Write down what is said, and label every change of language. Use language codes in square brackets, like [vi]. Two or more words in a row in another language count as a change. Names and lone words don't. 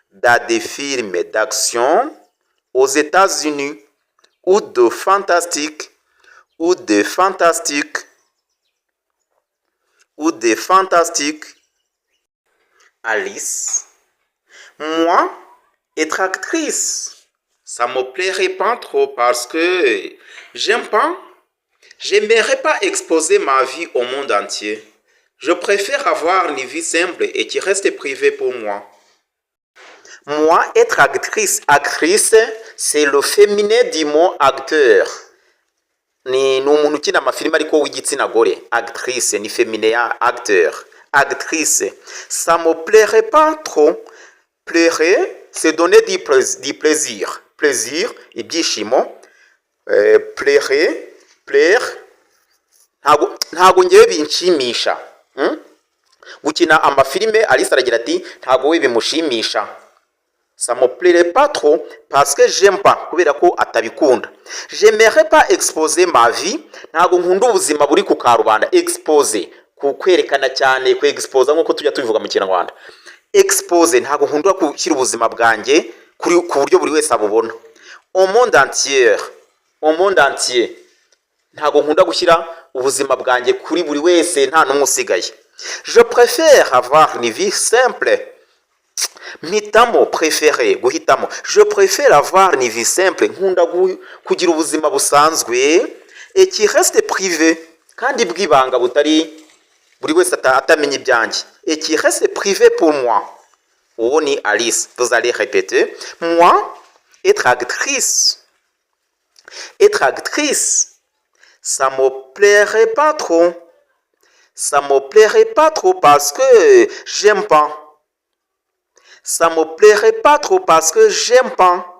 [fr] aux États-Unis ou de fantastique, Alice, moi, être actrice, ça me plairait pas trop parce que j'aimerais pas exposer ma vie au monde entier. Je préfère avoir une vie simple et qui reste privée pour moi. Moi, être actrice, c'est le féminin du mot acteur. [rw] ni umuntu ukina amafilime ariko w'igitsina gore. Actrice ni féminin ya acteur. Actrice. [fr] Ça me plairait pas trop. Plairait, c'est donner du plaisir. Plaisir, ibyishimo. Plairait, plaire. [rw] Ntago ngewe binshimisha. Gukina amafilime, Alice aragira ati ntago we bimushimisha. [fr] Ça me plairait pas trop parce que j'aime pas, [rw] kubera ko atabikunda. [fr] J'aimerais pas exposer ma vie, [rw] ntago nkunda ubuzima buri ku karubanda. Exposer, kwerekana cyane, exposer nkuko tujya tubivuga mu Kinyarwanda. Expose, ntago nkunda gushyira ubuzima bwanjye ku buryo buri wese abubona. [fr] Au monde entier, au monde entier, [rw] ntago nkunda gushyira ubuzima bwanjye kuri buri wese nta n'umwe usigaye. [fr] Je préfère avoir une vie simple. Mpitamo, préféré, guhitamo. Je préfère avoir une vie simple. [rw] Nkunda kugira ubuzima busanzwe [fr] et qui reste privé, [rw] kandi bwibanga butari buri wese atamenye ibyanjye. [fr] Et qui reste privé pour moi. [rw] Uwo ni Alice. [fr] Vous allez répéter. Moi, être actrice. Être actrice, ça me plairait pas trop. Ça me plairait pas trop parce que j'aime pas. Ça me plairait pas trop parce que j'aime pas.